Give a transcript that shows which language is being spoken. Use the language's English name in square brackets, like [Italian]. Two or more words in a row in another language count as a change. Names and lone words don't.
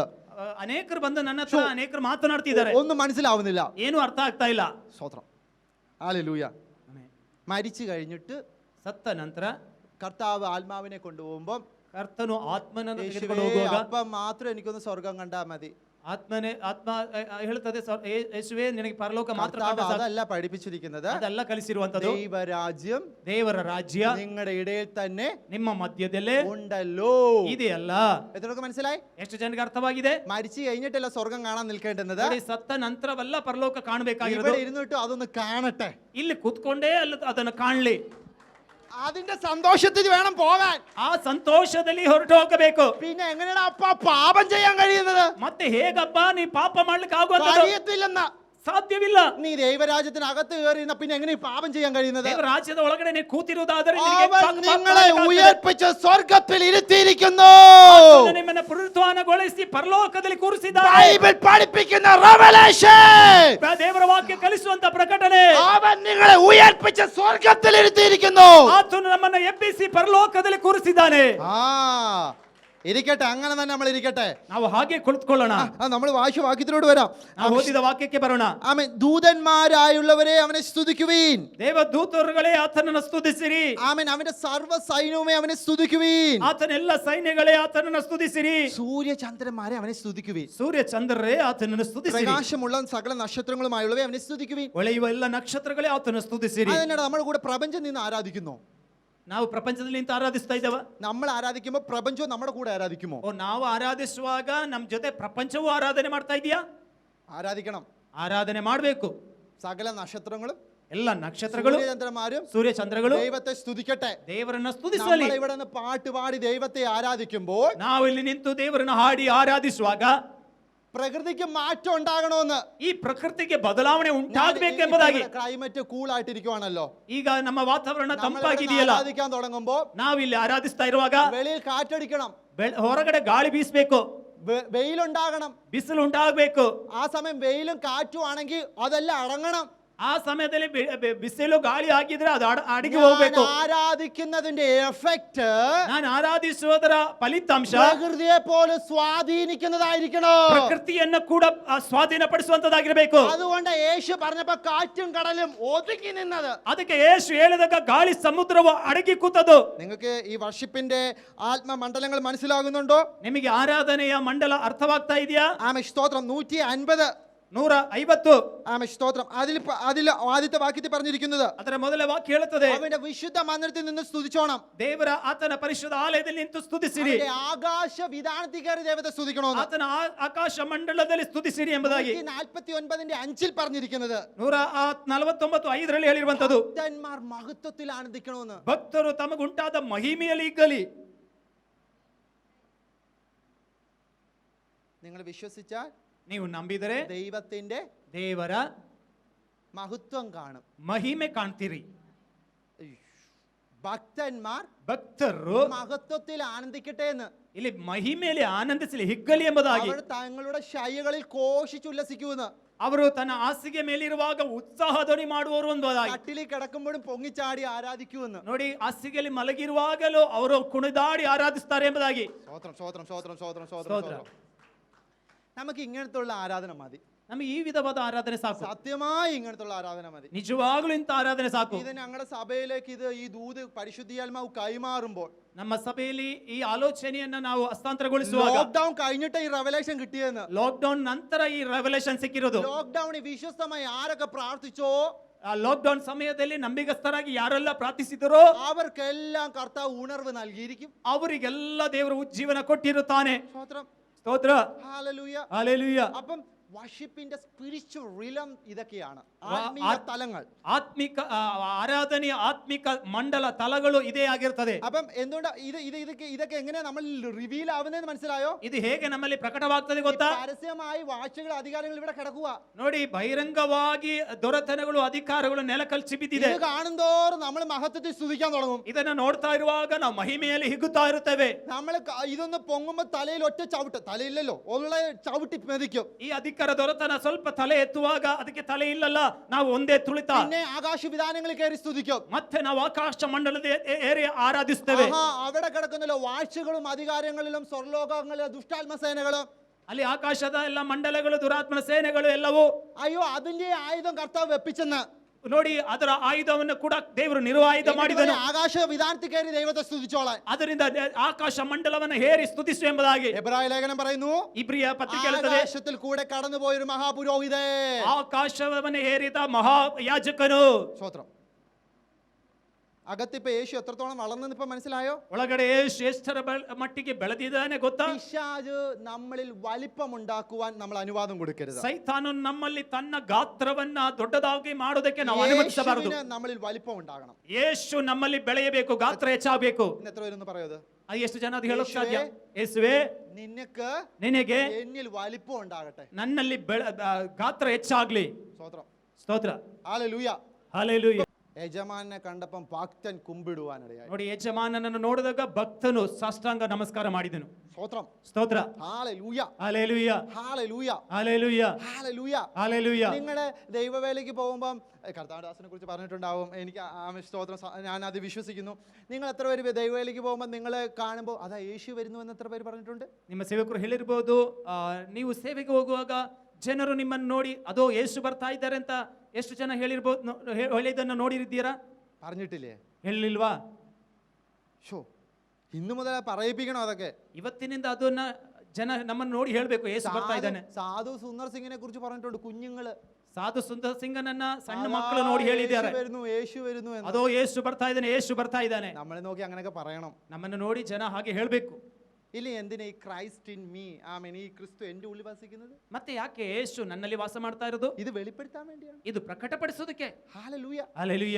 [Kannada] ಅನೇಕರು ಬಂದು ನನ್ನ ಹತ್ರ ಅನೇಕರು ಮಾತನಾಡ್ತಿದ್ದಾರೆ. [Malayalam] ഒന്നും മനസ്സിലാവുന്നില്ല, [Kannada] ಏನು ಅರ್ಥ ಆಗ್ತಾ ಇಲ್ಲ. [Malayalam] സ്തോത്രം, ഹല്ലേലൂയ. മരിച്ചു കഴിഞ്ഞിട്ട് [Kannada] ಸತ್ತ ನಂತರ [Malayalam] കർത്താവ് ആത്മാവിനെ കൊണ്ടുപോകുമ്പോൾ [Kannada] ಕರ್ತನು ಆತ್ಮನನ್ನು ತೆಗೆದುಕೊಂಡು ಹೋಗುವಾಗ [Malayalam] അപ്പം മാത്രം എനിക്കൊന്ന് സ്വർഗം കണ്ടാൽ മതി. [Kannada] ಆತ್ಮ ಹೇಳ್ತದೆ, ಯೇಸುವೇ ನಿನಗೆ ಪರಲೋಕ ಮಾತ್ರ. [Malayalam] അതല്ല പഠിപ്പിച്ചിരിക്കുന്നത്, [Kannada] ಅದೆಲ್ಲ ಕಲಿಸಿರುವಂತದ್ದು. [Malayalam] ദൈവരാജ്യം [Kannada] ದೇವರ ರಾಜ್ಯ [Malayalam] നിങ്ങളുടെ ഇടയിൽ തന്നെ [Kannada] ನಿಮ್ಮ ಮಧ್ಯದಲ್ಲೇ [Malayalam] ഉണ്ടല്ലോ. [Kannada] ಇದೆಯಲ್ಲ. [Malayalam] എത്രയൊക്കെ മനസ്സിലായി? [Kannada] ಎಷ್ಟು ಜನಕ್ಕೆ ಅರ್ಥವಾಗಿದೆ? [Malayalam] മരിച്ചു കഴിഞ്ഞിട്ടല്ല സ്വർഗം കാണാൻ നിൽക്കേണ്ടത്. [Kannada] ಸತ್ತ ನಂತರವಲ್ಲ ಪರಲೋಕ ಕಾಣಬೇಕಾಗಿರೋದು. [Malayalam] ഇവിടെ ഇരുന്നിട്ട് അതൊന്ന് കാണട്ടെ. [Kannada] ಇಲ್ಲಿ ಕೂತ್ಕೊಂಡೇ ಅಲ್ಲ ಅದನ್ನು ಕಾಣಲಿ. [Malayalam] അതിന്റെ സന്തോഷത്തിൽ വേണം പോകാൻ. [Kannada] ಆ ಸಂತೋಷದಲ್ಲಿ ಹೊರಟು ಹೋಗಬೇಕು. [Malayalam] പിന്നെ എങ്ങനെയാണ് അപ്പ പാപം ചെയ്യാൻ കഴിയുന്നത്? [Kannada] ಮತ್ತೆ ಹೇಗಪ್ಪ ನೀ ಪಾಪ ಮಾಡ್ಲಿಕ್ಕೆ ಆಗುವಂತದ್ದು? [Malayalam] കഴിയത്തില്ലെന്ന. [Kannada] ಸಾಧ್ಯವಿಲ್ಲ. [Malayalam] നീ ദൈവരാജ്യത്തിനകത്ത് കയറിയിരുന്ന പിന്നെ എങ്ങനെ ഈ പാപം ചെയ്യാൻ കഴിയുന്നത്? [Kannada] ದೇವರ ರಾಜ್ಯದ ಒಳಗಡೆ ನೀ ಕೂತಿರುವುದಾದರೆ ನಿನಗೆ [Malayalam] അവൻ [Kannada] ಪಾಪ [Malayalam] നിങ്ങളെ [Kannada] ಮಾಡಲಿಕ್ಕಾಗ್ತದೆ. [Malayalam] ഉയർപ്പിച്ച് സ്വർഗ്ഗത്തിൽ ഇരുത്തിയിരിക്കുന്നു. [Kannada] ಆತನು ನಿಮ್ಮನ್ನು ಪುನರುತ್ಥಾನಗೊಳಿಸಿ ಪರಲೋಕದಲ್ಲಿ ಕೂರಿಸಿದ್ದಾನೆ. [Malayalam] ബൈബിൾ പഠിപ്പിക്കുന്ന റെവലേഷൻ. [Kannada] ದೇವರ ವಾಕ್ಯ ಕಲಿಸುವಂತ ಪ್ರಕಟಣೆ. [Malayalam] അവൻ നിങ്ങളെ ഉയർപ്പിച്ച് സ്വർഗ്ഗത്തിൽ ഇരുത്തിയിരിക്കുന്നു. [Kannada] ಆತನು ನಮ್ಮನ್ನು ಎಬ್ಬಿಸಿ ಪರಲೋಕದಲ್ಲಿ ಕೂರಿಸಿದ್ದಾನೆ. [Malayalam] ഇരിക്കട്ടെ, അങ്ങനെ തന്നെ നമ്മൾ ഇരിക്കട്ടെ. [Kannada] ನಾವು ಹಾಗೆ ಕುಳಿತುಕೊಳ್ಳೋಣ. [Malayalam] നമ്മൾ വാക്യത്തിലോട് വരാം. [Kannada] ನಾವು ಓದಿದ ವಾಕ್ಯಕ್ಕೆ ಬರೋಣ. [Malayalam] ആമേൻ. ദൂതന്മാരായുള്ളവരെ അവനെ സ്തുതിക്കുവീൻ. [Kannada] ದೇವದೂತರುಗಳೇ ಆತನನ್ನು ಸ್ತುತಿಸಿರಿ. [Malayalam] ആമേൻ. അവന്റെ സർവ്വ സൈന്യവുമേ അവനെ സ്തുതിക്കുവീൻ. [Kannada] ಆತನ ಎಲ್ಲ ಸೈನ್ಯಗಳೇ ಆತನನ್ನು ಸ್ತುತಿಸಿರಿ. [Malayalam] സൂര്യചന്ദ്രന്മാരെ അവനെ സ്തുതിക്കുവീൻ. [Kannada] ಸೂರ್ಯ ಚಂದ್ರರೇ ಆತನನ್ನು ಸ್ತುತಿಸಿರಿ. [Malayalam] പ്രകാശമുള്ള സകല നക്ഷത്രങ്ങളുമായുള്ളവരെ അവനെ സ്തുതിക്കുവീൻ. [Kannada] ಹೊಳೆಯುವ ಎಲ್ಲ ನಕ್ಷತ್ರಗಳೇ ಆತನನ್ನು ಸ್ತುತಿಸಿರಿ. [Malayalam] അതിനാണ് നമ്മുടെ കൂടെ പ്രപഞ്ചം നിന്ന് ആരാധിക്കുന്നു. [Kannada] ನಾವು ಪ್ರಪಂಚದಲ್ಲಿ ನಿಂತು ಆರಾಧಿಸ್ತಾ ಇದ್ದೇವ. [Malayalam] നമ്മൾ ആരാധിക്കുമ്പോൾ പ്രപഞ്ചവും നമ്മുടെ കൂടെ ആരാധിക്കുമോ? [Kannada] ನಾವು ಆರಾಧಿಸುವಾಗ ನಮ್ಮ ಜೊತೆ ಪ್ರಪಂಚವೂ ಆರಾಧನೆ ಮಾಡ್ತಾ ಇದೆಯಾ? [Malayalam] ആരാധിക്കണം. [Kannada] ಆರಾಧನೆ ಮಾಡಬೇಕು. [Malayalam] സകല നക്ഷത്രങ്ങളും [Kannada] ಎಲ್ಲ ನಕ್ಷತ್ರಗಳು [Malayalam] സൂര്യചന്ദ്രന്മാരും [Kannada] ಸೂರ್ಯ ಚಂದ್ರಗಳು [Malayalam] ദൈവത്തെ സ്തുതിക്കട്ടെ. [Kannada] ದೇವರನ್ನ ಸ್ತುತಿಸಲಿ. [Malayalam] നമ്മൾ ഇവിടെ നിന്ന് പാട്ട് പാടി ദൈവത്തെ ആരാധിക്കുമ്പോൾ [Kannada] ನಾವು ಇಲ್ಲಿ ನಿಂತು ದೇವರನ್ನ ಹಾಡಿ ಆರಾಧಿಸುವಾಗ [Malayalam] പ്രകൃതിക്ക് മാറ്റം ഉണ്ടാകണമെന്ന്. [Kannada] ಈ ಪ್ರಕೃತಿಗೆ ಬದಲಾವಣೆ ಉಂಟಾಗಬೇಕೆಂಬುದಾಗಿ. [English] climate cool [Malayalam] ആയിട്ടിരിക്കുവാണല്ലോ. [Kannada] ಈಗ ನಮ್ಮ ವಾತಾವರಣ ತಂಪಾಗಿದೆಯಲ್ಲ. [Malayalam] ആരാധിക്കാൻ തുടങ്ങുമ്പോൾ [Kannada] ನಾವಿಲ್ಲಿ ಆರಾಧಿಸ್ತಾ ಇರುವಾಗ [Malayalam] വെളിയിൽ കാറ്റടിക്കണം, [Kannada] ಹೊರಗಡೆ ಗಾಳಿ ಬೀಸಬೇಕು, [Malayalam] വെയിലുണ്ടാകണം, [Kannada] ಬಿಸಿಲು ಉಂಟಾಗಬೇಕು. [Malayalam] ആ സമയം വെയിലും കാറ്റും ആണെങ്കിൽ അതെല്ലാം അടങ്ങണം. [Kannada] ಆ ಸಮಯದಲ್ಲಿ ಬಿಸಿಲು ಗಾಳಿ ಆಗಿದ್ರೆ ಅದು ಅಡಿಗೆ ಹೋಗ್ಬೇಕು. [Malayalam] ആരാധിക്കുന്നതിന്റെ എഫക്റ്റ് [Kannada] ನಾನು ಆರಾಧಿಸುವುದರ ಫಲಿತಾಂಶ [Malayalam] പ്രകൃതിയെ പോലെ സ്വാധീനിക്കുന്നതായിരിക്കണം. [Kannada] ಪ್ರಕೃತಿಯನ್ನು ಕೂಡ ಸ್ವಾಧೀನಪಡಿಸುವಂತದ್ದಾಗಿರಬೇಕು. [Malayalam] അതുകൊണ്ട് യേശു പറഞ്ഞപ്പോ കാറ്റും കടലും ഒതുങ്ങി നിന്നത്. [Kannada] ಅದಕ್ಕೆ ಯೇಸು ಹೇಳಿದಾಗ ಗಾಳಿ ಸಮುದ್ರವು ಅಡಗಿ ಕೂತದು. [Malayalam] നിങ്ങൾക്ക് ഈ വർഷിപ്പിന്റെ ആത്മമണ്ഡലങ്ങൾ മനസ്സിലാകുന്നുണ്ടോ? [Kannada] ನಿಮಗೆ ಆರಾಧನೆಯ ಮಂಡಲ ಅರ್ಥವಾಗ್ತಾ ಇದೆಯಾ? [Malayalam] ആമേൻ. സ്തോത്രം. 150 [Kannada] 150. [Malayalam] ആമേൻ. സ്തോത്രം. അതിൽ ആദ്യത്തെ വാക്യത്തിൽ പറഞ്ഞിരിക്കുന്നത് [Kannada] ಅದರ ಮೊದಲ ವಾಕ್ಯ ಹೇಳುತ್ತದೆ, [Malayalam] അവന്റെ വിശുദ്ധ മന്ദിരത്തിൽ നിന്ന് സ്തുതിച്ചോണം. [Kannada] ದೇವರ ಆತನ ಪರಿಶುದ್ಧ ಆಲಯದಲ್ಲಿ ನಿಂತು ಸ್ತುತಿಸಿರಿ. [Malayalam] ആകാശ വിധാനത്തിൽ കയറി ദൈവത്തെ സ്തുതിക്കണമെന്ന് [Kannada] ಆತನ ಆಕಾಶ ಮಂಡಲದಲ್ಲಿ ಸ್ತುತಿಸಿರಿ ಎಂಬುದಾಗಿ [Malayalam] 49:5 പറഞ്ഞിരിക്കുന്നത്. [Kannada] 149:5 ಹೇಳಿರುವಂತದ್ದು, [Malayalam] ഭക്തന്മാർ മഹത്വത്തിൽ ആനന്ദിക്കണമെന്ന്. [Kannada] ಭಕ್ತರು ತಮಗುಂಟಾದ ಮಹಿಮೆಯಲ್ಲಿ ಇಗ್ಗಲಿ. [Malayalam] നിങ്ങൾ വിശ്വസിച്ചാൽ [Kannada] ನೀವು ನಂಬಿದರೆ [Malayalam] ദൈവത്തിന്റെ [Kannada] ದೇವರ [Malayalam] മഹത്വം കാണും, [Kannada] ಮಹಿಮೆ ಕಾಣ್ತೀರಿ. [Malayalam] ഭക്തന്മാർ [Kannada] ಭಕ್ತರು [Malayalam] മഹത്വത്തിൽ ആനന്ദിക്കട്ടെ എന്ന്. [Kannada] ಇಲ್ಲಿ ಮಹಿಮೆಯಲ್ಲಿ ಆನಂದಿಸಲಿ, ಹಿಗ್ಗಲಿ ಎಂಬುದಾಗಿ. [Malayalam] അവർ തങ്ങളുടെ ശയ്യകളിൽ ഘോഷിച്ചുല്ലസിക്കുമെന്ന്. [Kannada] ಅವರು ತನ್ನ ಹಾಸಿಗೆ ಮೇಲಿರುವಾಗ ಉತ್ಸಾಹ ಧ್ವನಿ ಮಾಡುವವರು ಎಂಬುದಾಗಿ. [Malayalam] കട്ടിലിൽ കിടക്കുമ്പോഴും പൊങ്ങിച്ചാടി ആരാധിക്കുമെന്ന്. [Kannada] ನೋಡಿ, ಹಾಸಿಗೆಯಲ್ಲಿ ಮಲಗಿರುವಾಗಲೂ ಅವರು ಕುಣಿದಾಡಿ ಆರಾಧಿಸ್ತಾರೆ ಎಂಬುದಾಗಿ. [Malayalam] സ്തോത്രം, സ്തോത്രം, സ്തോത്രം, സ്തോത്രം, സ്തോത്രം. നമുക്ക് ഇങ്ങനത്തുള്ള ആരാധന മതി. [Kannada] ನಮಗೆ ಈ ವಿಧವಾದ ಆರಾಧನೆ ಸಾಕು. [Malayalam] സത്യമായി ഇങ്ങനത്തുള്ള ആരാധന മതി. [Kannada] ನಿಜವಾಗ್ಲೂ ಇಂಥ ಆರಾಧನೆ ಸಾಕು. [Malayalam] ഇത് ഞങ്ങളുടെ സഭയിലേക്ക് ഈ ദൂത് പരിശുദ്ധാത്മാവ് കൈമാറുമ്പോൾ [Kannada] ನಮ್ಮ ಸಭೆಯಲ್ಲಿ ಈ ಆಲೋಚನೆಯನ್ನ ನಾವು ಹಸ್ತಾಂತರಗೊಳಿಸುವಾಗ, [Malayalam] ലോക്ക്ഡൌൺ കഴിഞ്ഞിട്ട് ഈ റെവലേഷൻ കിട്ടിയെന്ന്. [Kannada] ಲಾಕ್ಡೌನ್ ನಂತರ ಈ ರೆವಲೇಷನ್ ಸಿಕ್ಕಿರೋದು. [Malayalam] ലോക്ക്ഡൌണിൽ വിശ്വസ്തമായി ആരൊക്കെ പ്രാർത്ഥിച്ചോ, [Kannada] ಆ ಲಾಕ್ಡೌನ್ ಸಮಯದಲ್ಲಿ ನಂಬಿಗಸ್ತರಾಗಿ ಯಾರೆಲ್ಲ ಪ್ರಾರ್ಥಿಸಿದರೋ [Malayalam] അവർക്കെല്ലാം കർത്താവ് ഉണർവ് നൽകിയിരിക്കും. [Kannada] ಅವರಿಗೆಲ್ಲ ದೇವರು ಉಜ್ಜೀವನ ಕೊಟ್ಟಿರುತ್ತಾನೆ. [Malayalam] സ്തോത്രം, [Kannada] ಸ್ತೋತ್ರ, [Malayalam] ഹല്ലേലൂയ. [Kannada] ಹಲ್ಲೆಲೂಯಾ. [Malayalam] അപ്പം വർഷിപ്പിന്റെ [English] spiritual realm [Malayalam] ഇതൊക്കെയാണ്, ആത്മീയ തലങ്ങൾ. [Kannada] ಆತ್ಮಿಕ ಆರಾಧನೆಯ ಆತ್ಮಿಕ ಮಂಡಲ ತಲಗಳು ಇದೇ ಆಗಿರ್ತದೆ. [Malayalam] അപ്പം എന്തുകൊണ്ട് ഇതൊക്കെ എങ്ങനെയാ നമ്മൾ റിവീൽ ആവുന്നതെന്ന് മനസ്സിലായോ? [Kannada] ಇದು ಹೇಗೆ ನಮ್ಮಲ್ಲಿ ಪ್ರಕಟವಾಗ್ತದೆ ಗೊತ್ತಾ? [Malayalam] പരസ്യമായി വാഴ്ചകൾ അധികാരങ്ങൾ ഇവിടെ കിടക്കുക. [Kannada] ನೋಡಿ, ಬಹಿರಂಗವಾಗಿ ದೊರೆತನಗಳು ಅಧಿಕಾರಗಳು ನೆಲಕಲ್ಚಿ ಬಿದ್ದಿದೆ. [Malayalam] ഇത് കാണുന്തോറും നമ്മൾ മഹത്വത്തിൽ സ്തുതിക്കാൻ തുടങ്ങും. [Kannada] ಇದನ್ನ ನೋಡ್ತಾ ಇರುವಾಗ ನಾವು ಮಹಿಮೆಯಲ್ಲಿ ಹಿಗ್ಗುತ್ತಾ ಇರುತ್ತೇವೆ. [Malayalam] നമ്മൾ ഇതൊന്ന് പൊങ്ങുമ്പോ തലയിൽ ഒറ്റ ചവിട്ട്, തലയില്ലല്ലോ, ഉള്ള ചവിട്ടി മെതിക്കും. [Kannada] ಈ ಅಧಿಕಾರ ದೊರೆತನ ಸ್ವಲ್ಪ ತಲೆ ಎತ್ತುವಾಗ ಅದಕ್ಕೆ ತಲೆ ಇಲ್ಲಲ್ಲ, ನಾವು ಒಂದೇ ತುಳಿತ. [Malayalam] പിന്നെ ആകാശ വിധാനങ്ങളിൽ കയറി സ്തുതിക്കും. [Kannada] ಮತ್ತೆ ನಾವು ಆಕಾಶ ಮಂಡಲದ ಏರಿ ಆರಾಧಿಸ್ತೇವೆ. [Malayalam] അവിടെ കിടക്കുന്നല്ലോ വാഴ്ചകളും അധികാരങ്ങളിലും സ്വർലോകങ്ങളിലും ദുഷ്ടാത്മസേനകളും. [Kannada] ಅಲ್ಲಿ ಆಕಾಶದ ಎಲ್ಲ ಮಂಡಲಗಳು, ದುರಾತ್ಮನ ಸೇನೆಗಳು ಎಲ್ಲವೂ. [Malayalam] അയ്യോ, അതിന്റെ ആയുധം കർത്താവ് വെപ്പിച്ചെന്ന്. [Kannada] ನೋಡಿ, ಅದರ ಆಯುಧವನ್ನು ಕೂಡ ದೇವರು ನಿರ್ವಾಯುಧ ಮಾಡಿದನು. [Malayalam] ആകാശ വിധാനത്തിൽ കയറി ദൈവത്തെ സ്തുതിച്ചോളാൻ. [Kannada] ಅದರಿಂದ ಆಕಾಶ ಮಂಡಲವನ್ನು ಹೇರಿ ಸ್ತುತಿಸು ಎಂಬುದಾಗಿ [Malayalam] എബ്രായ ലേഖനം പറയുന്നു, [Kannada] ಇಬ್ರಿಯ ಪತ್ರಿಕೆ ಹೇಳುತ್ತದೆ, [Malayalam] ആകാശത്തിൽ കൂടെ കടന്നുപോയൊരു മഹാപുരോഹിതേ, [Kannada] ಆಕಾಶವನ್ನು ಹೇರಿದ ಮಹಾ ಯಾಜಕನು. [Malayalam] സ്തോത്രം. അകത്തിപ്പോ യേശു എത്രത്തോളം വളർന്നെന്ന് ഇപ്പൊ മനസ്സിലായോ? [Kannada] ಒಳಗಡೆ ಯೇಸು ಎಷ್ಟರ ಮಟ್ಟಿಗೆ ಬೆಳೆದಿದ್ದಾನೆ ಗೊತ್ತಾ? [Malayalam] പിശാച് നമ്മളിൽ വലിപ്പം ഉണ്ടാക്കുവാൻ നമ്മൾ അനുവാദം കൊടുക്കരുത്. [Kannada] ಸೈತಾನು ನಮ್ಮಲ್ಲಿ ತನ್ನ ಗಾತ್ರವನ್ನ ದೊಡ್ಡದಾಗಿ ಮಾಡೋದಕ್ಕೆ ನಾವು ಅನುಮತಿಸಬಾರದು. [Malayalam] യേശുവിന് നമ്മളിൽ വലിപ്പം ഉണ്ടാകണം. [Kannada] ಯೇಸು ನಮ್ಮಲ್ಲಿ ಬೆಳೆಯಬೇಕು, ಗಾತ್ರ ಹೆಚ್ಚಾಗಬೇಕು. [Malayalam] ഇന്ന് എത്ര പേരൊന്ന് പറയത്? [Kannada] ಎಷ್ಟು ಜನ ಅದು ಹೇಳೋಕೆ ಸಾಧ್ಯ? ಯೇಸುವೇ, ನಿನಗೆ [Malayalam] എന്നിൽ വലിപ്പം ഉണ്ടാകട്ടെ, [Kannada] ನನ್ನಲ್ಲಿ ಗಾತ್ರ ಹೆಚ್ಚಾಗ್ಲಿ. [Malayalam] സ്തോത്രം, [Kannada] ಸ್ತೋತ್ರ, [Malayalam] ഹല്ലേലൂയ, [Kannada] ಹಲ್ಲೆಲೂಯಾ. [Malayalam] യജമാനെ കണ്ടപ്പം ഭക്തൻ കുമ്പിടുവാനിടയായി. [Kannada] ನೋಡಿ, ಯಜಮಾನನನ್ನು ನೋಡಿದಾಗ ಭಕ್ತನು ಸಾಷ್ಟಾಂಗ ನಮಸ್ಕಾರ ಮಾಡಿದನು. [Malayalam] സ്തോത്രം, [Kannada] ಸ್ತೋತ್ರ, [Malayalam] ഹല്ലേലൂയ, ഹല്ലേലൂയ, ഹല്ലേലൂയ, ഹല്ലേലൂയ, ഹല്ലേലൂയ, ഹല്ലേലൂയ. നിങ്ങളുടെ ദൈവവേലയ്ക്ക് പോകുമ്പം കർത്താദാസിനെ കുറിച്ച് പറഞ്ഞിട്ടുണ്ടാവും. എനിക്ക് സ്തോത്രം, ഞാൻ അത് വിശ്വസിക്കുന്നു. നിങ്ങൾ എത്ര പേര് ദൈവവേലയ്ക്ക് പോകുമ്പോൾ നിങ്ങളെ കാണുമ്പോൾ അതാ യേശു വരുന്നു എന്ന് എത്ര പേര് പറഞ്ഞിട്ടുണ്ട്? [Kannada] ನಿಮ್ಮ ಸೇವಕರು ಹೇಳಿರ್ಬೋದು, ನೀವು ಸೇವೆಗೆ ಹೋಗುವಾಗ ಜನರು ನಿಮ್ಮನ್ನು ನೋಡಿ ಅದೋ ಯೇಸು ಬರ್ತಾ ಇದ್ದಾರೆ ಅಂತ ಎಷ್ಟು ಜನ ಹೇಳಿರ್ಬೋದು, ಹೇಳಿದ್ದನ್ನು ನೋಡಿರಿದ್ದೀರಾ? [Malayalam] പറഞ്ഞിട്ടില്ലേ? [Kannada] ಹೇಳಿಲ್ವಾ? [Malayalam] ഷോ, ഇന്നു മുതൽ പറയിപ്പിക്കണോ അതൊക്കെ? [Kannada] ಇವತ್ತಿನಿಂದ ಅದನ್ನ ಜನ ನಮ್ಮನ್ನು ನೋಡಿ ಹೇಳ್ಬೇಕು, ಯೇಸು ಬರ್ತಾ ಇದ್ದಾನೆ. [Malayalam] സാധു സുന്ദർ സിംഗിനെ കുറിച്ച് പറഞ്ഞിട്ടുണ്ട്. കുഞ്ഞുങ്ങള് [Kannada] ಸಾಧು ಸುಂದರ್ ಸಿಂಗನನ್ನ ಸಣ್ಣ ಮಕ್ಕಳು ನೋಡಿ ಹೇಳಿದ್ದಾರೆ, [Malayalam] യേശു വരുന്നു, [Kannada] ಅದೋ ಯೇಸು ಬರ್ತಾ ಇದ್ದಾನೆ, ಯೇಸು ಬರ್ತಾ ಇದ್ದಾನೆ. [Malayalam] നമ്മളെ നോക്കി അങ്ങനെയൊക്കെ പറയണം. [Kannada] ನಮ್ಮನ್ನು ನೋಡಿ ಜನ ಹಾಗೆ ಹೇಳ್ಬೇಕು. [Malayalam] ഇല്ല, എന്തിനാ ഈ [English] Christ in me, [Malayalam] ആമേൻ, ഈ ക്രിസ്തു എന്റെ ഉള്ളിൽ വസിക്കുന്നത്? [Kannada] ಮತ್ತೆ ಯಾಕೆ ಯೇಸು ನನ್ನಲ್ಲಿ ವಾಸ ಮಾಡ್ತಾ ಇರೋದು? [Malayalam] ഇത് വെളിപ്പെടുത്താൻ വേണ്ടിയാണ്, [Kannada] ಇದು ಪ್ರಕಟಪಡಿಸೋದಕ್ಕೆ. [Malayalam] ഹല്ലേലൂയ, [Kannada] ಹಲ್ಲೆಲೂಯಾ.